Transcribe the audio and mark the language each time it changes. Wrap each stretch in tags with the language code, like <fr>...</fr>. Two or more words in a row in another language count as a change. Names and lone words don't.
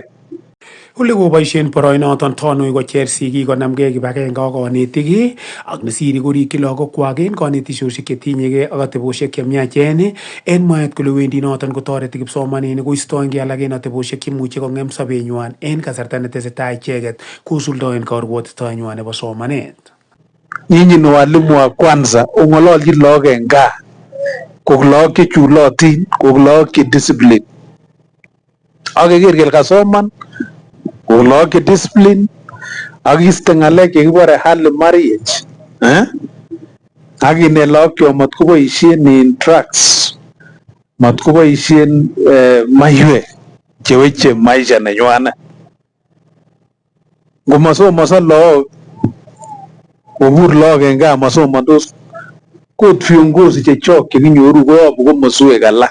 <kln>Ole koboisien boroinoton Tonui kocher sigik konamgei kibagenge ak konetik ak nesiri korikyi lagokwak en konetisiosiek chetinyegei ak atebosiek chemiachen en mwaet kole wendi noton kotoreti kipsomaninik koistoengei alak en atebosiek chemuche kong'em sobenywan en kasarta netesetai icheket kosuldoen karwotitoenywan nebo somanet.</kln> <sw>Nyinyi ni walimu wa kwanza</sw> <kln>ong'ololchin lagok en gaa kok lagok chechulotin, kok lagok che discipline. Ak keker kele kasoman kok lagok che discipline ak iste ng'alek chekibore</kln> <en>early marriage.</en> <kln>Ak inet lagokyok matkoboisien in drugs, matkoboisien maiwek cheweche maisha nenywanet. Ngomasomonso lagok kobur lagok en gaa masomondos kot viongozi chechok chekinyoru koyobu komoswek alak.</kln>